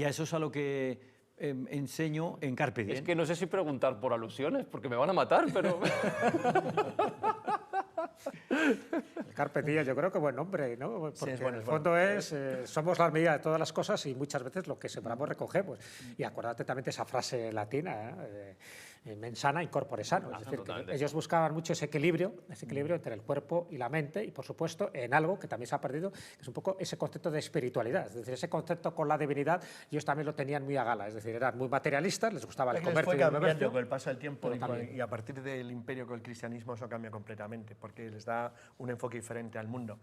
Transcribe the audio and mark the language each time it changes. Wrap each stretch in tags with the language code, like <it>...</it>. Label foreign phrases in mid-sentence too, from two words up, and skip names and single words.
<es>y a eso es a lo que enseño en Carpe Diem. Es que no sé si preguntar por alusiones, porque me van a matar, pero... El Carpe Diem, yo creo que buen nombre, ¿no? Porque es bueno, en el es fondo somos la medida de todas las cosas y muchas veces lo que sembramos recogemos. Y acuérdate también de esa frase latina,</es> <la>mens sana in corpore sano.</la> <es>Es decir, que ellos buscaban mucho ese equilibrio entre el cuerpo y la mente y, por supuesto, en algo que también se ha perdido, que es un poco ese concepto de espiritualidad. Es decir, ese concepto con la divinidad, ellos también lo tenían muy a gala. Es decir, eran muy materialistas, les gustaba el comercio y el comercio. Con el paso del tiempo Pero y a partir del imperio con el cristianismo eso cambia completamente, porque les da un enfoque diferente al mundo.</es>